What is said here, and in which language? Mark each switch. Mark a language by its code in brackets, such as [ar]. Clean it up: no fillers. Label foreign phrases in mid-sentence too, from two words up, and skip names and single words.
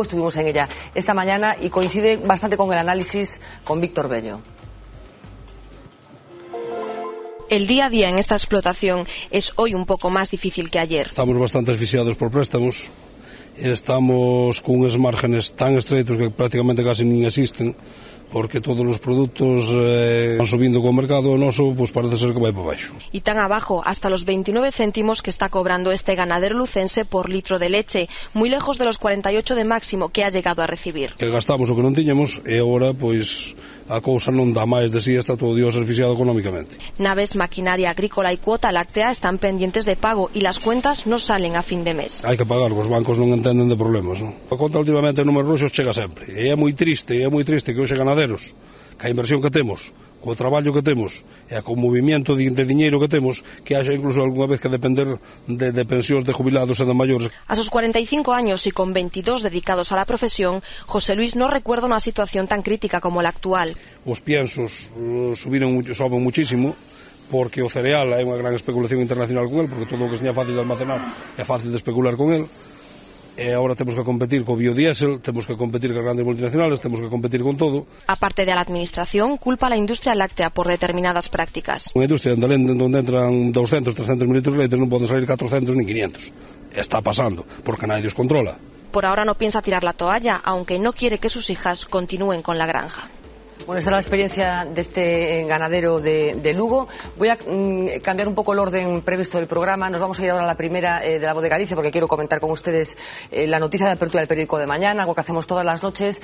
[es] Estuvimos en ella esta mañana y coincide bastante con el análisis con Víctor Bello. El día a día en esta explotación es hoy un poco más difícil que ayer. Estamos bastante asfixiados por préstamos, estamos con unos márgenes tan estreitos que prácticamente casi ni existen, [gl] porque todos os produtos van subindo co mercado, o noso pues parece ser que vai para baixo. [es] Y tan abajo, hasta los 29 céntimos que está cobrando este ganadero lucense por litro de leche, muy lejos de los 48 de máximo que ha llegado a recibir. [gl] Que gastamos o que non tiñamos e agora pois a cousa non dá máis de si, [es] está todo Dios asfixiado económicamente. Naves, maquinaria agrícola y cuota láctea están pendientes de pago y las cuentas no salen a fin de mes. [gl] Hai que pagar, os bancos non entenden de problemas, non? A conta últimamente en números roxos chega sempre, e é moi triste que hoxe ganaderos, que a inversión que temos, co traballo que temos e co movimento de diñeiro que temos, que haxa incluso algunha vez que depender de pensións de jubilados e de maiores. [es] A sus 45 años y con 22 dedicados a la profesión, José Luis no recuerda una situación tan crítica como la actual. [gl] Os piensos soben muchísimo, porque o cereal hai unha gran especulación internacional con el, porque todo o que seña fácil de almacenar é fácil de especular con el. E agora temos que competir co biodiesel, temos que competir con grandes multinacionales, temos que competir con todo. [es] Aparte de la administración, culpa a la industria láctea por determinadas prácticas. [gl] Unha industria donde entran 200, 300 mil litros de leite non poden salir 400 ni 500. [es] Está pasando, porque nadie os controla. Por ahora no piensa tirar la toalla, aunque no quiere que sus hijas continúen con la granja. Bueno, esta es la experiencia de este ganadero de Lugo. Voy a cambiar un poco el orden previsto del programa. Nos vamos a ir ahora a la primera de la Voz de Galicia, porque quiero comentar con ustedes la noticia de apertura del periódico de mañana, algo que hacemos todas las noches.